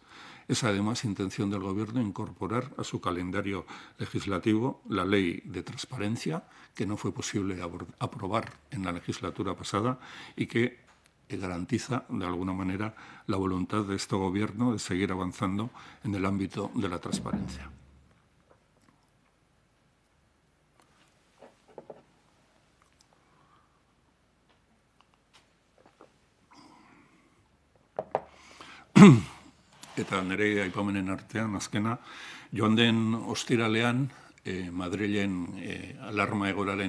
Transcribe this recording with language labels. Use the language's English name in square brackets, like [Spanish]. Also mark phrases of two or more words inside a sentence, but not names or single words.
[Spanish] Es además intención del Gobierno incorporar a su calendario legislativo la Ley de Transparencia, que no fue posible aprobar en la legislatura pasada y que garantiza, de alguna manera, la voluntad de este Gobierno de seguir avanzando en el ámbito de la transparencia. [Basque] Eta nire aipamenen artean, azkena, joan den ostiralean, Madrilen alarma egoeraren